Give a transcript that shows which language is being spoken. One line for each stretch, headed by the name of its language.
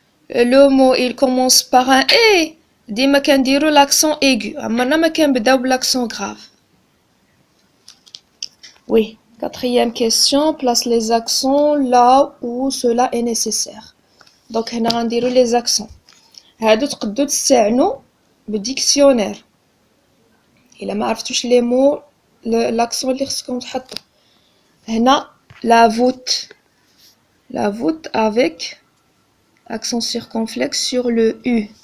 French: Le mot il commence par un E.
Arabic: Dima كنديرو
French: l'accent aigu.
Arabic: عمرنا ما كنبداو l'accent grave.
French: Oui. Quatrième question. Place les accents là où cela est nécessaire.
Arabic: Donc هنا غنديرو les accents. هادو تقدروا تستعنوا بالديكسيونير. إلا ما عرفتوش les mots l'accent اللي خصكم تحطوا. هنا
French: la voûte. La voûte avec accent circonflexe sur le U.